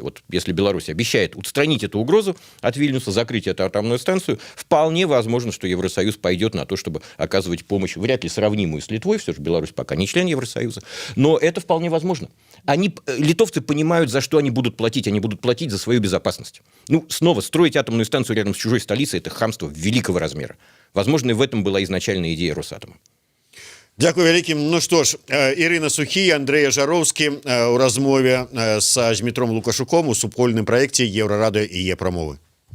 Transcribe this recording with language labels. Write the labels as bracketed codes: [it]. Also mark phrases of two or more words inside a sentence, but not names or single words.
[ru] Вот если Беларусь обещает устранить эту угрозу от Вильнюса, закрыть эту атомную станцию, вполне возможно, что Евросоюз пойдет на то, чтобы оказывать помощь, вряд ли сравнимую с Литвой, все же Беларусь пока не член Евросоюза, но это вполне возможно. Литовцы понимают, за что они будут платить за свою безопасность. Ну, снова, строить атомную станцию рядом с чужой столицей – это хамство великого размера. Возможно, и в этом была изначальная идея Росатома. [be] Дякую вялікім. Ну што ж, Ірина Сухі, Андрей Жаровскі у размове з Змітром Лукашуком у супольным праекце Еўрарадыё і Е-прамовы.